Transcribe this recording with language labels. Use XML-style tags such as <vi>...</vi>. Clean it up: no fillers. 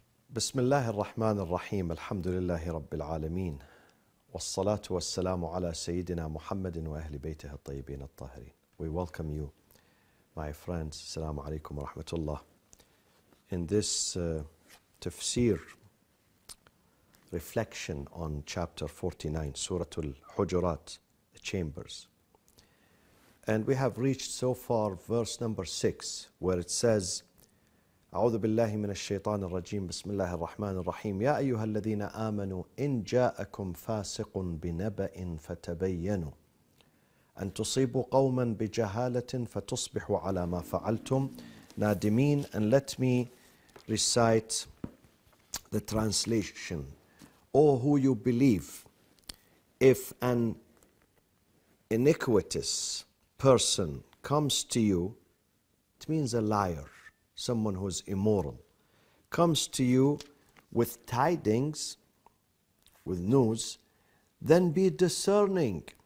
<ar>بسم الله الرحمن الرحيم الحمد لله رب العالمين والصلاة والسلام على سيدنا محمد وأهل بيته الطيبين الطاهرين.</ar> <en>We welcome you, my friends. Assalamu alaikum wa rahmatullah. In this tafsir reflection on chapter 49, Surat Al Hujurat, the chambers. And we have reached so far verse number 6, where it says,</en> <ar>أعوذ بالله من الشيطان الرجيم بسم الله الرحمن الرحيم يا أيها الذين آمنوا إن جاءكم فاسق بنبأ فتبينوا أن تصيبوا قوما بجهالة فتصبحوا على ما فعلتم نادمين.</ar> <en>And let me recite the translation. O who you believe, if an iniquitous person comes to you, it means a liar, someone who is immoral, comes to you with tidings, with news, then be discerning.</en>